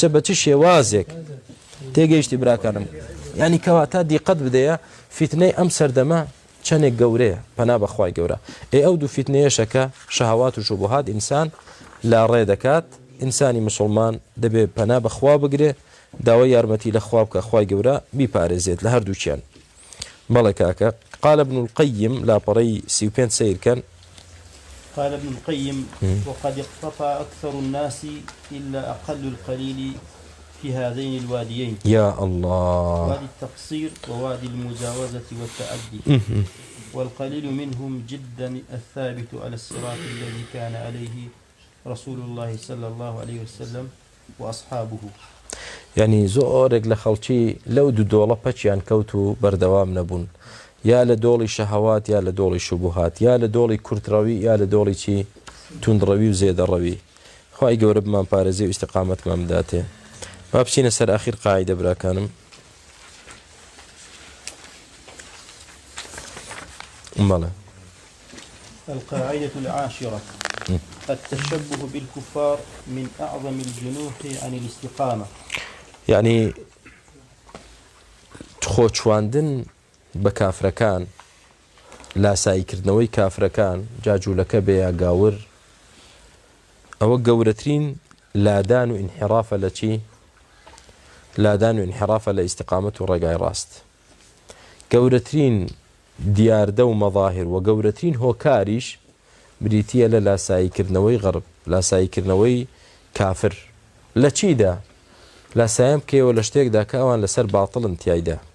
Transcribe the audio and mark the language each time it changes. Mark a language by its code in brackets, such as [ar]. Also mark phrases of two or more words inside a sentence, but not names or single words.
[ckb] بە چ شێوازێک تێگەیشتی براکانم ینی کەواتە دیقەت بدەیە فیتنەی ئەم سەردەمە چەندێک گەورەیە پەنا بەخوای گەورە ئەو دوو فیتنەیەشەکە شەهەوات و شوبهات ئینسان لا ڕێ دەکات ئینسانی مسلمان دەبێت پەنا بەخوا بگرێ داوای یارمەتی لە خوا بکە خوای گەورە بیپارێزێت لە هەردووچیان بەڵێ کاکە [ar] قال ابن القيم لا بري سيوبين سير كان قال ابن القيم وقد اقتطع أكثر الناس إلا أقل القليل في هذين الواديين يا الله وادي التقصير ووادي المجاوزة والتعدي والقليل منهم جدا الثابت على الصراط الذي كان عليه رسول الله صلى الله عليه وسلم وأصحابه [ckb] يعني زۆرێک لە خەڵکی لەو دوو دۆڵە پەچیان کەوت و بەردەوام نەبوون یا لە دۆڵی شەهەوات یا لە دۆڵی شوبهات یا لە دۆڵی کورتڕەوی یا لە دۆڵی چی توندڕەوی و زێدەڕەوی خوای گەورە بمان پارێزی و ئیستیقامەتمان بداتێ با بچینە سەر ئاخیر قاعیدە براکانم بەڵێ [ar] القاعدة العاشرة التشبه بالكفار من أعظم الجنوح عن الاستقامة [ckb] يعني خۆچواندن بە کافرەکان لاساییکردنەوەی کافرەکان جاجوولەکە بێ یا گاور ئەوە گەورەترین لادان و ئینحرافە لە چی لادان و ئینحرافە لە ئیستیقامەت و ڕێگای ڕاست گەورەترین دیاردە و مەظاهر و گەورەترین هۆکاریش بریتیە لە لاساییکردنەوەی غەرب لاساییکردنەوەی کافر لە چیدا لاساییم بکەوە لە شتێکدا کە ئەوان لەسەر باتڵن تیایدا